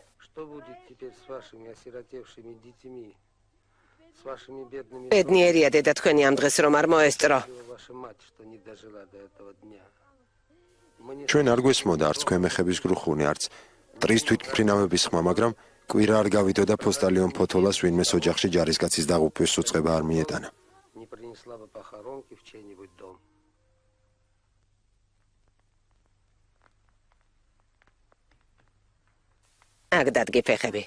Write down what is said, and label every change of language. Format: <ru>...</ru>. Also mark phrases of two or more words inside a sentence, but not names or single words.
<ka>ბედნიერია დედა თქვენი ამ დღეს რომ არ მოესწრო. ჩვენ არ გვესმოდა არც ქვემეხების გრუხუნი, არც ტრის თვითმფრინავების ხმა, მაგრამ კვირა არ გავიდოდა ფოსტალიონ ფოთოლას ვინმეს ოჯახში ჯარისკაცის დაღუპვის უწყება არ მიეტანა.</ka> <ru>Не принесла бы похоронки в чей-нибудь дом.</ru> <ka>აქ დადგე ფეხები.</ka>